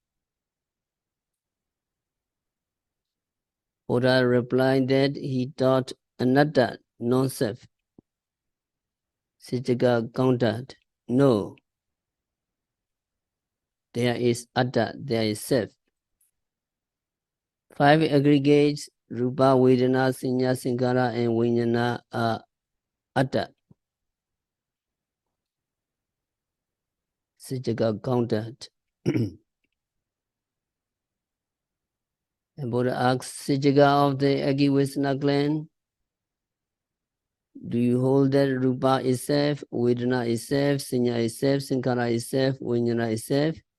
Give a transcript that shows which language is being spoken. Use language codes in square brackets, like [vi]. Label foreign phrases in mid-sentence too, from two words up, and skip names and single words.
[en] Buddha replied that he taught anatta, non-self. Saccaka countered, no, there is atta, there is self. Five aggregates, [pi] rupa, vedana, sanya, sankhara, and vijnana are atta. [en] Saccaka countered. And Buddha asked Saccaka of the Agivesana clan, Do you hold that Rupa is self, Vedana is self, Sanya is self, Sankhara is self, Vijnana is self?